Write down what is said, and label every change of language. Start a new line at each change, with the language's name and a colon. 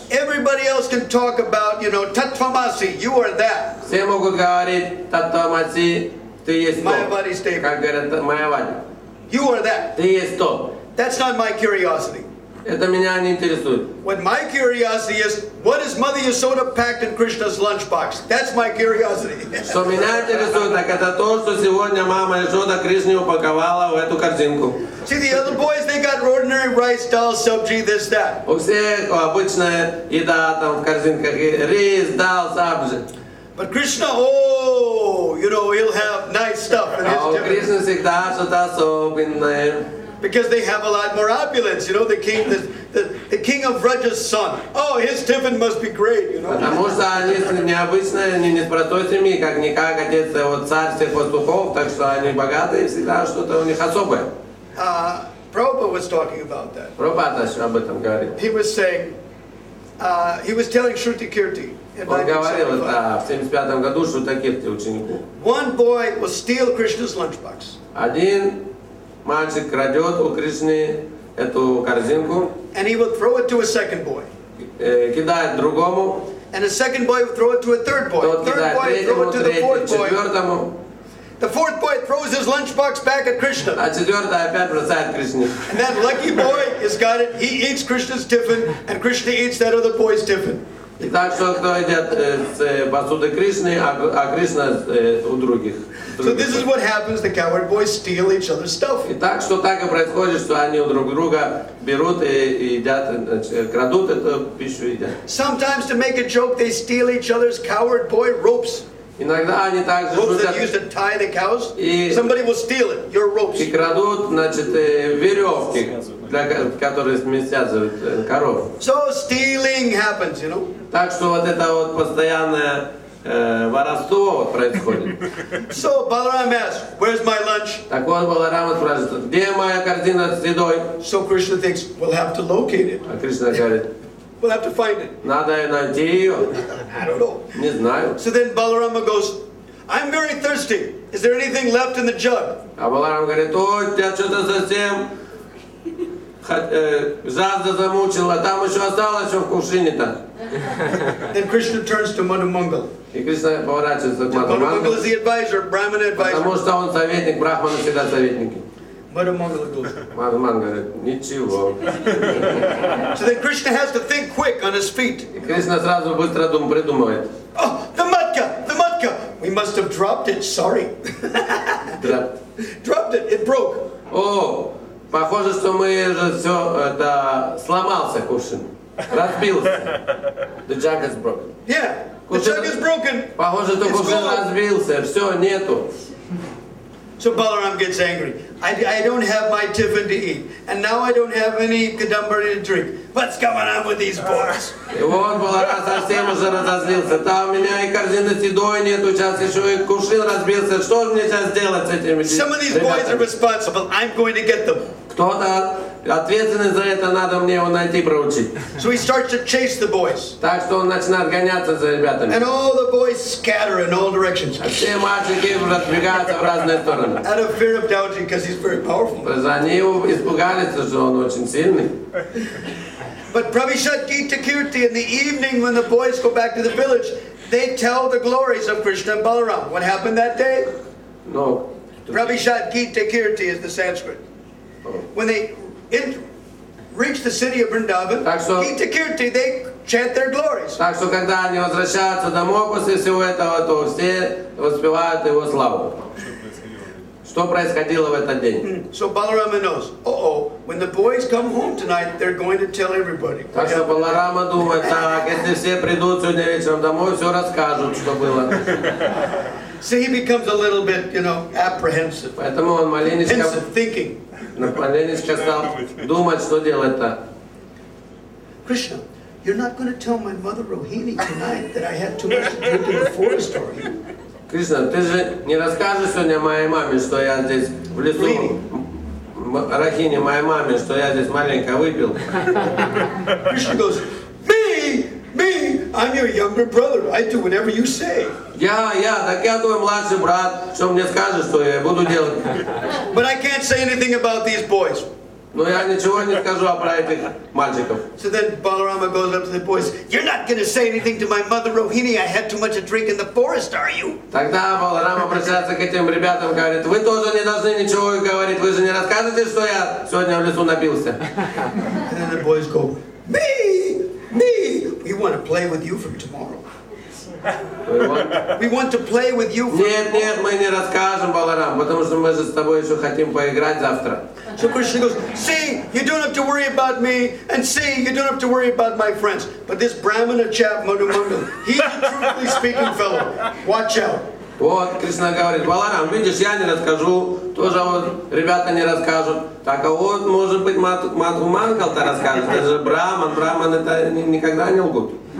English: Everybody else can talk about, you know, Tattvamasi, you are that.
Russian: Все могут говорить: Таттвамаси, ты есть то.
English: Mayavadi statement.
Russian: Как говорят Майавади.
English: You are that.
Russian: Ты есть то.
English: That's not my curiosity.
Russian: Это меня не интересует.
English: What my curiosity is, what is Mother Yasoda packed in Krishna's lunchbox? That's my curiosity.
Russian: Что меня интересует, так это то, что сегодня мама Яшода Кришне упаковала в эту корзинку.
English: See, the other boys, they got ordinary rice, dal, sabji, this, that.
Russian: У всех обычная еда там в корзинках: рис, дал, сабжи.
English: But Krishna, oh, you know, he'll have nice stuff.
Russian: А у Кришны всегда что-то особенное.
English: Because they have a lot more opulence, you know. The king of Vraja's son. Oh, his tiffin must be great, you know.
Russian: Потому что они необычные, они не с простой семьи, как отец вот царь всех пастухов, так что они богатые, всегда что-то у них особое.
English: Prabhupada was talking about that.
Russian: Прабхупада об этом говорил.
English: He was saying, he was telling Shruti Kirti in
Russian: Он говорил
English: 1975.
Russian: это в 75 году Шрутакирти ученику.
English: One boy will steal Krishna's lunchbox.
Russian: Один мальчик крадет у Кришны эту корзинку,
English: And he will throw it to a second boy.
Russian: кидает другому,
English: And the second boy will throw it to a third boy.
Russian: тот
English: Third
Russian: кидает
English: boy will throw it to the
Russian: третий,
English: fourth boy.
Russian: четвертому,
English: The fourth boy throws his lunchbox back at Krishna.
Russian: а четвертый опять бросает Кришне.
English: And that lucky boy has got it. He eats Krishna's tiffin, and Krishna eats that other boy's tiffin.
Russian: И так что кто идет с посуды Кришны, а Кришна у других.
English: So this is what happens. The coward boys steal each other's stuff.
Russian: И так что так и происходит, что они у друг друга берут и едят, крадут эту пищу и едят.
English: Sometimes to make a joke, they steal each other's coward boy ropes.
Russian: Иногда они также
English: Ropes that used to tie the cows.
Russian: И-
English: Somebody will steal it. Your ropes.
Russian: и крадут, значит, веревки, которые сместятся коров.
English: So stealing happens, you know.
Russian: Так что вот это вот постоянное воровство вот происходит.
English: So Balaram asks, "Where's my lunch?"
Russian: Так вот Баларама спрашивает, где моя корзина с едой?
English: So Krishna thinks, "We'll have to locate it.
Russian: А Кришна говорит,
English: We'll have to find it."
Russian: надо найти ее.
English: I don't know.
Russian: Не знаю.
English: So then Balarama goes, "I'm very thirsty. Is there anything left in the jug?"
Russian: А Баларам говорит, ой, тебя что-то совсем жажда замучила, там еще осталось все в кувшине-то.
English: Then Krishna turns to Madhu Mangal.
Russian: И Кришна поворачивается к Мадху
English: Madhu Mangal
Russian: Мангу,
English: is the advisor, Brahmana advisor.
Russian: потому что он советник, брахманы всегда советники.
English: Madhu Mangal goes.
Russian: Мадху Мангу говорит, ничего.
English: So then Krishna has to think quick on his feet.
Russian: И Кришна сразу быстро придумывает.
English: Oh, the matka, the matka. We must have dropped it. Sorry. Dropped it. It broke.
Russian: О, похоже, что мы же все это сломался кувшин, разбился.
English: The jug is broken. Yeah, the jug is broken.
Russian: Похоже, что
English: It's
Russian: кувшин
English: gone.
Russian: разбился, все, нету.
English: So Balaram gets angry. I don't have my tiffin to eat, and now I don't have any kadambari to drink. What's going on with these boys?
Russian: И вот Баларам совсем уже разозлился. Там у меня и корзины с едой нету, сейчас еще и кувшин разбился. Что же мне сейчас делать с этими
English: Some of these boys are
Russian: ребятами?
English: responsible. I'm going to get them.
Russian: Кто-то ответственный за это, надо мне его найти, проучить.
English: So he starts to chase the boys,
Russian: Так что он начинает гоняться за ребятами.
English: and all the boys scatter in all directions.
Russian: А все мальчики разбегаются в разные стороны.
English: Out of fear of Dauji, because he's very powerful.
Russian: Они испугались, что он очень сильный.
English: But Prabhishat Gita Kirti, in the evening when the boys go back to the village, they tell the glories of Krishna and Balaram. What happened that day?
Russian: Ну,
English: Prabhishat Gita Kirti is the Sanskrit. When they reach the city of Vrindavan,
Russian: Так что-
English: Gita Kirti, they chant their glories.
Russian: так что когда они возвращаются домой после всего этого, то все воспевают его славу. Что происходило в этот день?
English: So Balarama knows, when the boys come home tonight, they're going to tell everybody.
Russian: Так что Баларама думает, так, если все придут сегодня вечером домой, все расскажут, что было.
English: So he becomes a little bit, apprehensive,
Russian: Поэтому он маленечко
English: thinking,
Russian: стал думать, что делать-то.
English: Krishna, you're not going to tell my mother Rohini tonight that I had too much to drink in the forest, are you?
Russian: Кришна, ты же не расскажешь сегодня моей маме, что я здесь в лесу, Рахине, моей маме, что я здесь маленько выпил.
English: Krishna goes, me, I'm your younger brother. I do whatever you say.
Russian: Так я твой младший брат, что мне скажешь, что я буду делать.
English: But I can't say anything about these boys.
Russian: Но я ничего не скажу про этих мальчиков.
English: So then Balarama goes up to the boys. You're not going to say anything to my mother Rohini. I had too much to drink in the forest, are you?
Russian: Тогда Баларам обращается к этим ребятам, говорит, вы тоже не должны ничего говорить, вы же не расскажете, что я сегодня в лесу напился.
English: And then the boys go, me, we want to play with you from tomorrow. We want to play with you from tomorrow.
Russian: Нет, мы не расскажем, Баларам, потому что мы же с тобой еще хотим поиграть завтра.
English: So Krishna goes, see, you don't have to worry about me, and see, you don't have to worry about my friends. But this Brahmana chap, Madhu Mangal, he's a truthfully speaking fellow. Watch out.
Russian: Вот, Кришна говорит, Баларам, видишь, я не расскажу, тоже вот ребята не расскажут. Так, а вот, может быть, Мадхумангал-то расскажет. Это же Браман это никогда не лгут.